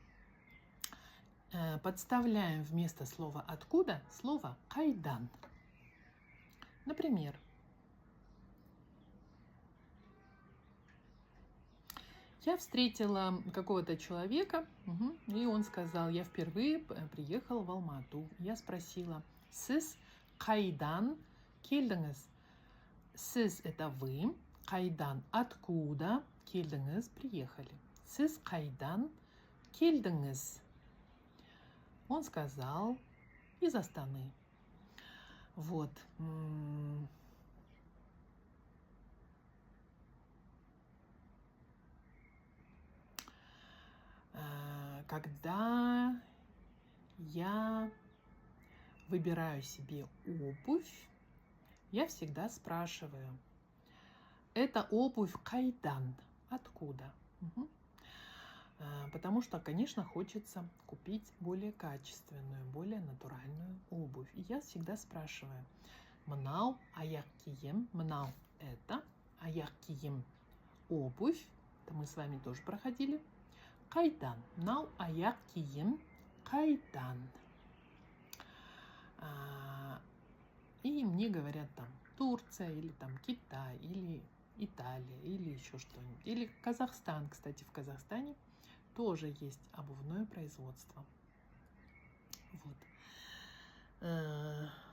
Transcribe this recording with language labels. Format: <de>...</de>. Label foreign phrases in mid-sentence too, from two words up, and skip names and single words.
<ru>Подставляем вместо слова «откуда» слово «кайдан». Например, я встретила какого-то человека, и он сказал: я впервые приехал в Алмату. Я спросила:</ru> <kk>«Сіз қайдан келдіңіз?»</kk> <ru>«Сіз» — это вы, «қайдан» — откуда, «келдіңіз» — приехали.</ru> <kk>«Сіз қайдан келдіңіз?»</kk> <ru>Он сказал: из Астаны. Вот. Когда я выбираю себе обувь, я всегда спрашиваю: это обувь кайдан? Откуда? Потому что, конечно, хочется купить более качественную, более натуральную обувь. И я всегда спрашиваю:</ru> <kk>мынау аяқ киім, мынау это аяқ киім,</kk> <ru>обувь, это мы с вами тоже проходили. Кайдан,</ru> <kk>мынау аяқ киім кайдан.</kk> <ru>И мне говорят там Турция, или там Китай, или Италия, или еще что-нибудь. Или Казахстан. Кстати, в Казахстане тоже есть обувное производство. Вот.</ru>